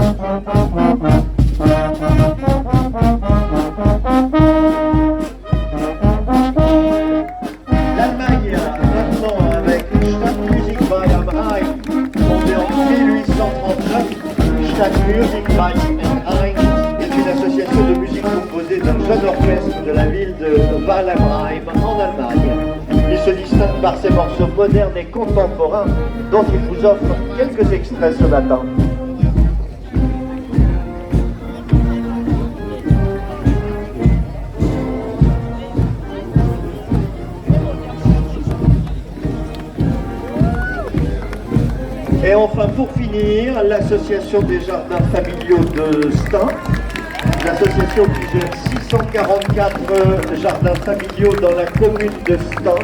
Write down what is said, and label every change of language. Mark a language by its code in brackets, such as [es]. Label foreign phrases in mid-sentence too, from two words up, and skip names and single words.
[fr] L'Allemagne, maintenant avec Stadtmusik bei am Rhein, fondée en 1839. Stadtmusik bei am Rhein est une association de musique composée d'un jeune orchestre de la ville de Walheim en Allemagne. Il se distingue par ses morceaux modernes et contemporains dont il vous offre quelques extraits ce matin. Et enfin, pour finir, l'association des jardins familiaux de Stein, l'association qui gère 644 jardins familiaux dans la commune de Stein.